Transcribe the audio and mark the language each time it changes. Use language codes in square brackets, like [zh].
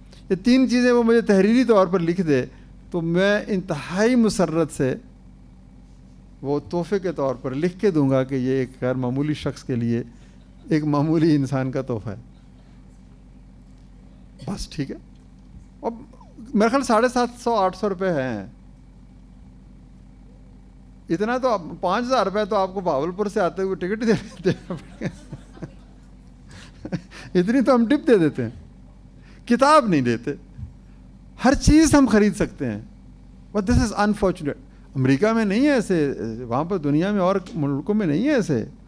[ur] یہ 3 چیزیں وہ مجھے تحریری طور پر لکھ دے تو میں انتہائی مسرت سے وہ تحفے کے طور پر لکھ کے دوں گا کہ یہ ایک غیر معمولی شخص کے لیے ایک معمولی انسان کا تحفہ ہے. بس ٹھیک ہے. اب میرے خیال 750-800 روپے ہیں. اتنا تو 5000 روپے تو آپ کو بہاولپور سے آتے ہوئے ٹکٹ دے دیتے ہیں. اتنی تو ہم ٹپ دے دیتے ہیں, کتاب نہیں دیتے. ہر چیز ہم خرید سکتے ہیں. [en] But this is unfortunate. [ur] امریکہ میں نہیں ہے ایسے, وہاں پر دنیا میں اور ملکوں میں نہیں ہے ایسے.